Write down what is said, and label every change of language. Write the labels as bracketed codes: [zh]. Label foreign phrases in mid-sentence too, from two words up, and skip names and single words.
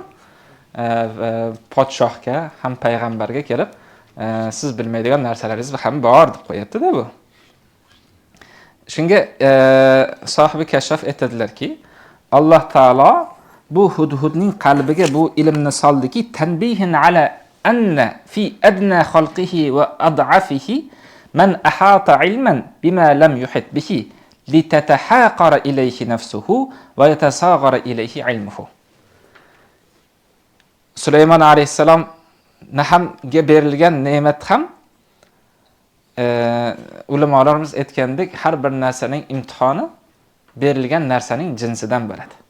[uz] Podshohga ham payg'ambarga kelib, siz bilmaydigan narsalaringiz ham bor deb qo'yapti-da bu. Shunga sohibi Kashshaf aytadilarki, Alloh taolo bu Hudhudning qalbiga bu ilmni soldiki, [ar] تنبيها على أن في أدنى خلقه وأضعفه من أحاط علما بما لم يحط به لتتحاقر إليه نفسه ويتصاغر إليه علمه. [uz] Sulaymon alayhissalom nahamga berilgan ne'mat ham ulamolarimiz aytgandek, har bir narsaning imtihoni berilgan narsaning jinsidan bo'ladi.